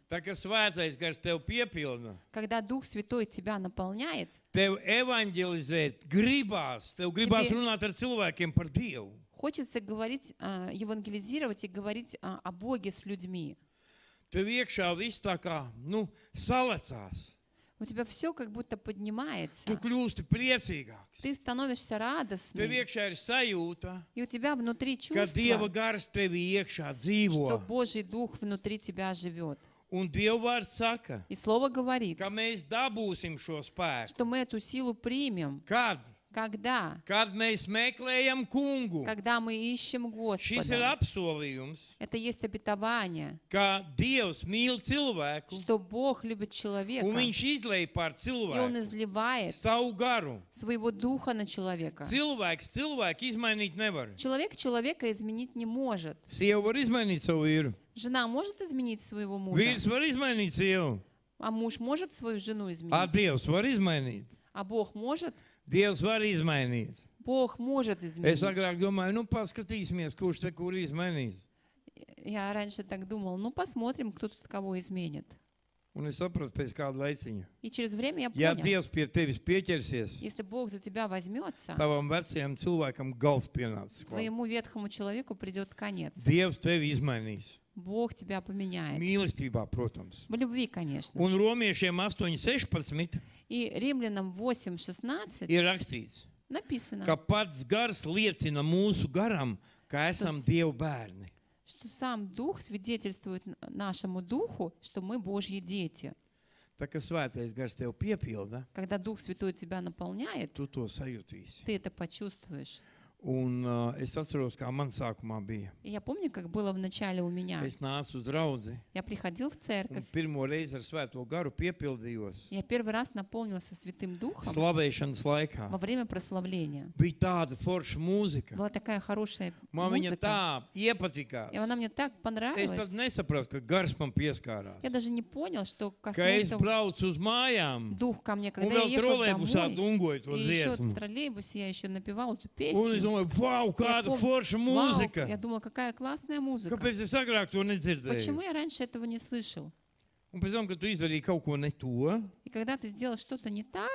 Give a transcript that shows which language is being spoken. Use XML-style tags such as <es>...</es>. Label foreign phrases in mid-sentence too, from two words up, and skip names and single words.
<lv>Tā kā svētais gars tev piepilda,</lv> <ru>Когда Дух Святой тебя наполняет,</ru> <lv>tev evanģelizēt gribās, tev gribās</lv> <ru>Тебе-</ru> <lv>runāt ar cilvēkiem par Dievu.</lv> <ru>хочется говорить, евангелизировать и говорить о Боге с людьми.</ru> <lv>Tev iekšā viss tā kā, salecās.</lv> <ru>У тебя все как будто</ru> <lv>Tu</lv> <ru>поднимается.</ru> <lv>kļūsti priecīgāks.</lv> <ru>Ты становишься</ru> <lv>Tev</lv> <ru>радостным.</ru> <lv>iekšā ir sajūta,</lv> <ru>И у тебя внутри</ru> <lv>ka Dieva</lv> <ru>чувство,</ru> <lv>gars tevi iekšā</lv> <ru>что</ru> <lv>dzīvo.</lv> <ru>Божий Дух внутри тебя живет.</ru> <lv>Un Dieva vārds saka,</lv> <ru>И Слово говорит,</ru> <lv>ka mēs dabūsim šo spēku.</lv> <ru>что мы эту силу примем.</ru> <lv>Kad? kad mēs meklējam kungu.</lv> <ru>Когда мы ищем</ru> <lv>Šis ir</lv> <ru>Господа.</ru> <lv>apsolījums,</lv> <ru>Это есть обетование,</ru> <lv>ka Dievs mīl cilvēku,</lv> <ru>что Бог любит человека,</ru> <lv>un viņš izlej pār</lv> <ru>и Он</ru> <lv>cilvēku</lv> <ru>изливает</ru> <lv>savu garu.</lv> <ru>своего духа на человека.</ru> <lv>Cilvēks cilvēku izmainīt nevar.</lv> <ru>Человек человека изменить не может.</ru> <lv>Sieva var izmainīt savu vīru.</lv> <ru>Жена может изменить своего мужа,</ru> <lv>Vīrs var izmainīt sievu.</lv> <ru>а муж может свою жену</ru> <lv>A</lv> <ru>изменить.</ru> <lv>Dievs var izmainīt.</lv> <ru>А Бог может?</ru> <lv>Dievs var izmainīt.</lv> <ru>Бог может</ru> <lv>Es</lv> <ru>изменить.</ru> <lv>agrāk domāju, nu paskatīsimies, kurš te kur izmainīs.</lv> <ru>Я раньше так думал, ну посмотрим, кто тут кого изменит.</ru> <lv>Un es sapratu pēc kāda laiciņa.</lv> <ru>И через время</ru> <lv>Ja</lv> <ru>я понял,</ru> <lv>Dievs pie tevis pieķersies,</lv> <ru>если Бог за тебя возьмется,</ru> <lv>tavam vecajam cilvēkam gals pienācis. klāt.</lv> <ru>твоему ветхому человеку придет конец.</ru> <lv>Dievs tevi izmainīs.</lv> <ru>Бог тебя поменяет.</ru> <lv>Mīlestībā, protams.</lv> <ru>В любви, конечно.</ru> <lv>Un romiešiem 8:16</lv> <ru>И Римлянам 8:16</ru> <lv>ir rakstīts,</lv> <ru>написано,</ru> <lv>ka pats gars liecina mūsu garam, ka</lv> <ru>Что</ru> <lv>esam</lv> <ru>с-</ru> <lv>Dieva bērni.</lv> <ru>что сам Дух свидетельствует нашему Духу, что мы Божьи дети.</ru> <lv>Tā kā svētais gars tev piepilda,</lv> <ru>Когда Дух Святой тебя наполняет,</ru> <lv>tu to sajutīsi.</lv> <ru>ты это почувствуешь.</ru> <lv>Un es atceros, kā man sākumā bija.</lv> <ru>И я помню, как было в начале у меня.</ru> <lv>Es nācu uz draudzi</lv> <ru>Я приходил в</ru> <lv>un</lv> <ru>церковь,</ru> <lv>pirmo reizi ar svēto garu piepildījos</lv> <ru>я первый раз наполнился Святым Духом</ru> <lv>slavēšanas laikā.</lv> <ru>во время прославления.</ru> <lv>Bija tāda forša mūzika.</lv> <ru>Была такая хорошая</ru> <lv>Man viņa</lv> <ru>музыка,</ru> <lv>tā iepatikās.</lv> <ru>и она мне так</ru> <lv>Es tad</lv> <ru>понравилась.</ru> <lv>nesapratu, ka gars man pieskārās.</lv> <ru>Я даже не понял, что</ru> <lv>Ka es</lv> <ru>коснулся</ru> <lv>braucu uz mājām</lv> <ru>Дух ко мне,</ru> <lv>un</lv> <ru>когда я</ru> <lv>vēl</lv> <ru>ехал</ru> <lv>trolēbusā</lv> <ru>домой.</ru> <lv>dungoju to</lv> <ru>И еще в</ru> <lv>dziesmu.</lv> <ru>троллейбусе я еще напевал эту</ru> <lv>Un es</lv> <ru>песню.</ru> <lv>domāju, wow, kāda</lv> <ru>помню,</ru> <lv>forša</lv> <ru>Вау,</ru> <lv>mūzika.</lv> <ru>я думала, какая классная музыка.</ru> <lv>Kāpēc es agrāk to</lv> <ru>Почему</ru> <lv>nedzirdēju?</lv> <ru>я раньше этого не слышал?</ru> <lv>Un pēc tam, kad tu izdarīji kaut ko ne to,</lv> <ru>И когда ты сделал что-то не так,</ru>